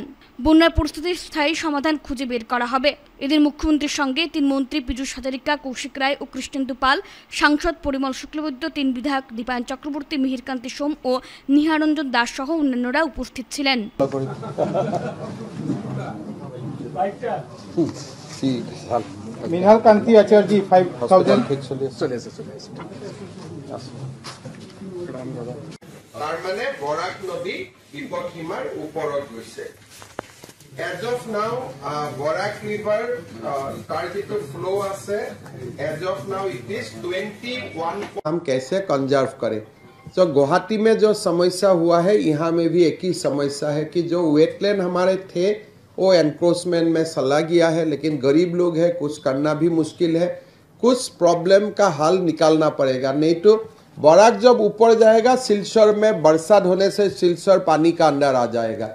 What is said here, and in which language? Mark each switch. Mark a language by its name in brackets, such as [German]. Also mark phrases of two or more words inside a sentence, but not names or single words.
[Bangla] বন্যার পরিস্থিতির স্থায়ী সমাধান খুঁজে বের করা হবে। এদিন মুখ্যমন্ত্রীর সঙ্গে ৩ মন্ত্রী পীযূষ হাজারিকা, কৌশিক রায় ও কৃষ্ণেন্দু পাল, সাংসদ পরিমল শুক্লবৈদ্য, ৩ বিধায়ক দীপায়ন চক্রবর্তী, মিহিরকান্তি সোম ও নিহারঞ্জন দাস সহ অন্যান্যরা উপস্থিত ছিলেন। মিনহাল কান্তি আচার্য 5000 তার মানে বরাক নদী বিপদসীমার [Assamese] ওপৰত গৈছে। [English] as of now [Bangla] বরাক রিভার তার যেটো ফ্লো আছে, [English] as of now it is 21. [Hindi] हम कैसे कंजर्व करें। तो गुवाहाटी में जो समस्या हुआ है, यहाँ में भी एक ही समस्या है कि जो वेटलैंड हमारे थे वो एनक्रोचमेंट में चला गया है, लेकिन गरीब लोग हैं, कुछ करना भी मुश्किल है। कुछ प्रॉब्लम का हल निकालना पड़ेगा, नहीं तो बराक जब ऊपर जाएगा सिलचर में बरसात होने से सिलचर पानी का अंदर आ जाएगा।